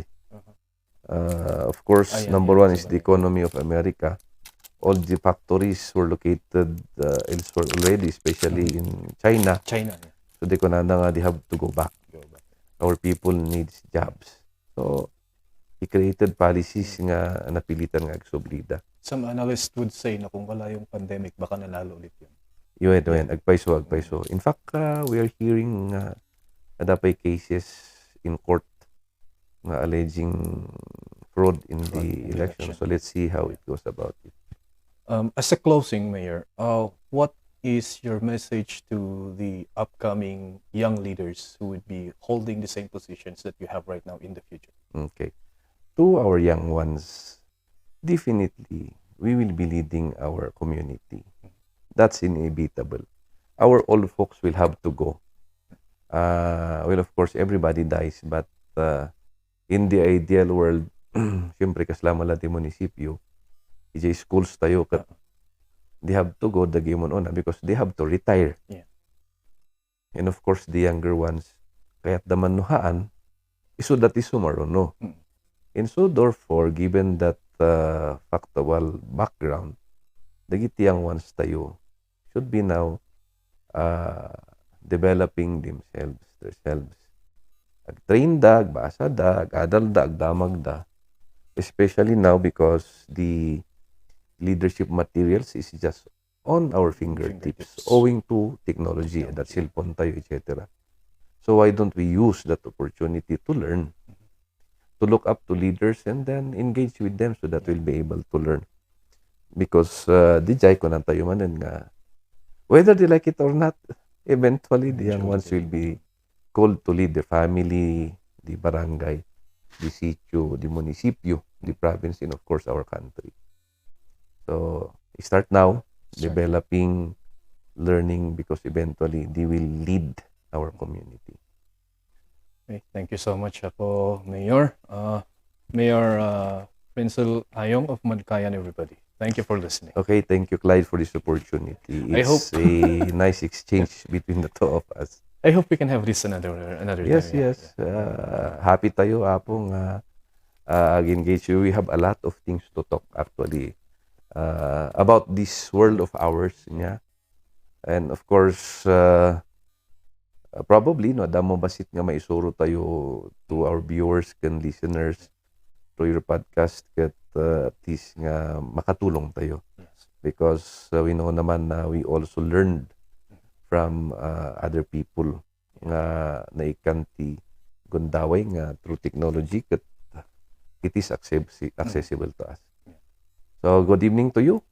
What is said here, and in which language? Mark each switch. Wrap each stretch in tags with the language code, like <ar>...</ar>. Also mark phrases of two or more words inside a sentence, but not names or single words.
<en>Of course, number one is the economy of America. All the factories were located elsewhere already, especially in China. So they they have to go back. Our people needs jobs. So he created policies</en> <ilo>nga napilitan nga agsublida.</ilo> <en>Some analysts would say</en> <tl>na kung wala yung pandemic, baka nanalo ulit yun. Yun,</tl> <ilo>agpaiso.</ilo> <en>In fact, we are hearing adapay cases in court nga alleging fraud in Fraud the in the election. election. So let's see how it goes about it. As a closing, Mayor, what is your message to the upcoming young leaders who would be holding the same positions that you have right now in the future? Okay. To our young ones, definitely we will be leading our community. That's inevitable. Our old folks will have to go. Well, of course, everybody dies, but in the ideal world,</en> <ilo>siyempre kasama lang di munisipyo, ijay schools tayo,</ilo> <en>kat they have to go the game on because they have to retire. Yeah. And of course, the younger ones,</en> <ilo>kaya't damanuhaan, iso dati sumaruno. Mm.</ilo> <en>And so, therefore, given that factual background, dagiti young ones tayo should be now developing themselves.</en> <ilo>Ag-train da, agbasa da, ag-adal da, agdamag da.</ilo> <en>Especially now because the leadership materials is just on our fingertips owing to technology, that cellphone tayo, etc. So why don't we use that opportunity to learn, to look up to leaders and then engage with them so that we'll be able to learn.</en> <ilo>Because di jay ko na tayo manan nga,</ilo> <en>whether they like it or not, eventually the young ones will be called to lead the family, the barangay, the sitio, the munisipyo, the province, and of course our country. So start now, developing, learning, because eventually they will lead our community. Okay, thank you so much po, Mayor. Mayor Prinzel Ayong of Mankayan, everybody. Thank you for listening. Okay, thank you, Clyde, for this opportunity. It's a nice exchange between the two of us. I hope we can have this another Yes, time. yes.</en> <ilo>Happy tayo, apong</ilo> <en>engage you. We have a lot of things to talk actually about this world of ours. Yeah. And of course, probably,</en> <ilo>no, damo basit nga maisuro tayo</ilo> <en>to our viewers and listeners through your podcast</en> <ilo>kat at least nga makatulong tayo.</ilo> <en>Because we know naman na we also learned from other people</en> <ilo>nga naikanti gundaway nga</ilo> <en>through technology kat it is accessible to us. So good evening to you.</en>